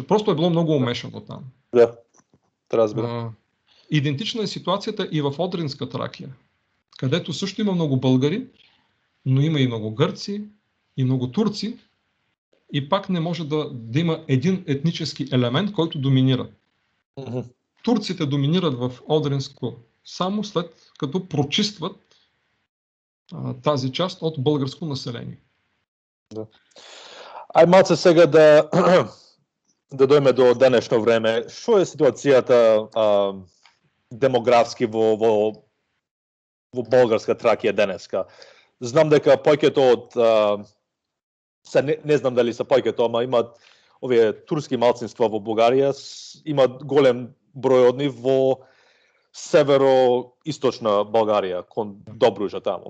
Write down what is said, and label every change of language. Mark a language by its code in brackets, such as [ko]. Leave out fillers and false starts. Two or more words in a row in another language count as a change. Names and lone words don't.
[bg] Просто е било много умешано там. Идентична е ситуацията и в Одринска Тракия, където също има много българи, но има и много гърци, и много турци, и пак не може да има един етнически елемент, който доминира. Турците доминират в Одринско само след като прочистват тази част от българско население. [mk] Малце сега да дойме до денешно време. Што е ситуацијата демографски во Българска Тракија денеска? Знам дека повеќето од не знам дали се повеќето, ама имат овие турски малцинства во Бугарија, имат голем број од нив во северо-источна Българија, кон Добруджа таму.